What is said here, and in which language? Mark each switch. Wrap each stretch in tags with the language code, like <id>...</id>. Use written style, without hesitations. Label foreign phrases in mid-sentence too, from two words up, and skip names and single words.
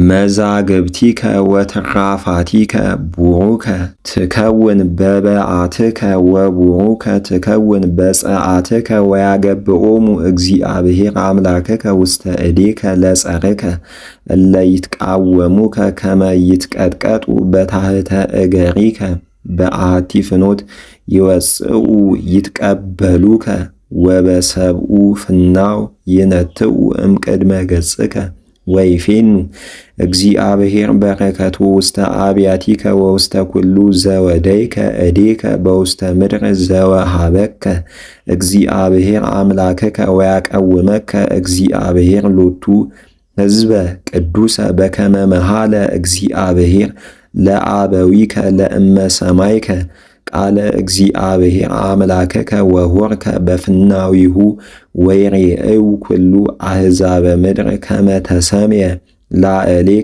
<gez>መዛግብቲከ ወትራፋቲከ ቡሩከ ትከውን በበዓትከ ወቡሩከ ትከውን በጸአትከ ወያገብኦሙ እግዚአብሔር አምላከከ ውስተ እዴከ ለጸርከ እለ ይትቃወሙከ ከመ ይትቀጥቀጡ በታሕተ እገሪከ በአሐቲ ፍኖት ይወፅኡ ይትቀበሉከ ወበሰብኡ ፍናው ይነትኡ እምቅድመ ገጽከ ወይፌኑ እግዚአብሔር በረከቱ ውስተ አብያቲከ ወውስተ ኩሉ ዘወደይከ እዴከ በውስተ ምድር ዘወሃበከ እግዚአብሔር አምላከከ ወያቀውመከ እግዚአብሔር ሎቱ ሕዝበ ቅዱሰ በከመ መሃለ እግዚአብሔር ለአበዊከ ለእመ ሰማዕከ ቃለ እግዚአብሔር አምላከከ ወሆርከ በፍናዊሁ ወይሬእዩ ኩሉ አሕዛበ ምድር ከመ ተሰምየ ላዕሌከ</gez>